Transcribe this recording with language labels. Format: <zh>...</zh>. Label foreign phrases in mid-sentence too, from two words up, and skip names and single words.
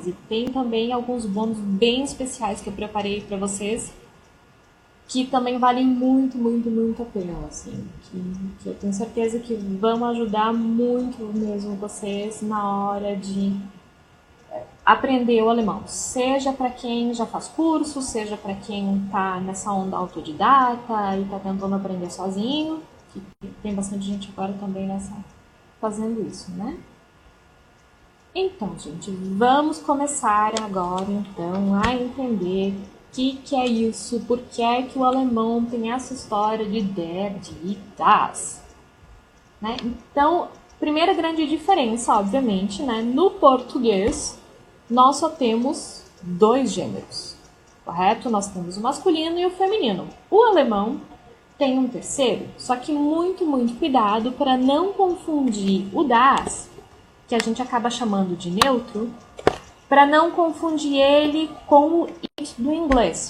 <pt>E tem também alguns bônus bem especiais que eu preparei para vocês, que também valem muito, muito, muito a pena, assim, que eu tenho certeza que vão ajudar muito mesmo vocês na hora de aprender o alemão, seja para quem já faz curso, seja para quem está nessa onda autodidata e está tentando aprender sozinho, que tem bastante gente agora também fazendo isso, né? Então, gente, vamos começar agora então a entender o que é isso, por que é que o alemão tem essa história de</pt> <de>der, die, das,</de> <pt>né? Então, Primeira grande diferença, obviamente, né? No português, nós só temos 2 gêneros, correto? Nós temos o masculino e o feminino. O alemão tem um terceiro, só que muito, muito cuidado para não confundir o das, que a gente acaba chamando de neutro, para não confundir ele com o it do inglês.</pt>